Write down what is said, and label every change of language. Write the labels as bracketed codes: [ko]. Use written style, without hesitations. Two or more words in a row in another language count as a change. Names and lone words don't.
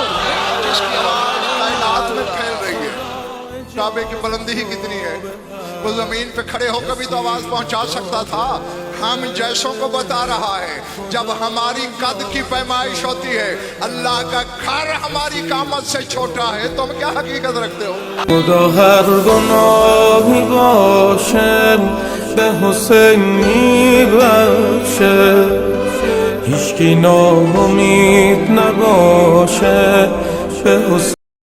[ur] جس کی آواز کائنات میں پھیل رہی ہے، کعبے کی بلندی ہی کتنی ہے، وہ زمین پہ کھڑے ہو کر بھی تو آواز پہنچا سکتا تھا۔ ہم جیسوں کو بتا رہا ہے جب ہماری قد کی پیمائش ہوتی ہے، اللہ کا گھر ہماری قامت سے چھوٹا ہے، تم کیا حقیقت رکھتے ہو؟ [fa] خدا ہر گناہی باشه به حسین میبخشه، هیچکی ناامید نباشه به حسین